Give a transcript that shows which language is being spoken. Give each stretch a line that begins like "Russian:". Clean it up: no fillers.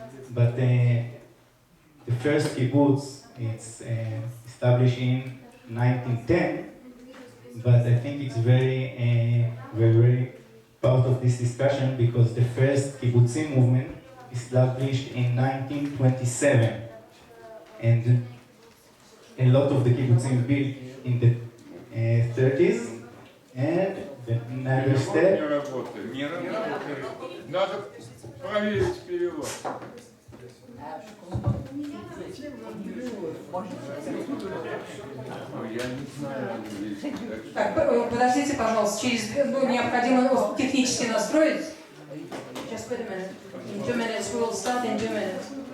English: But the first kibbutz, it's established in 1910, but I think it's very part of this discussion because the first kibbutzim movement established in 1927, and a lot of the kibbutzim built in the 30s, and the next step.
Russian: Не работает. Надо проверить перевод. Я не знаю. Так, подождите, пожалуйста, необходимо технически настроить.
English: Just wait a minute. In 2 minutes, we will start in 2 minutes.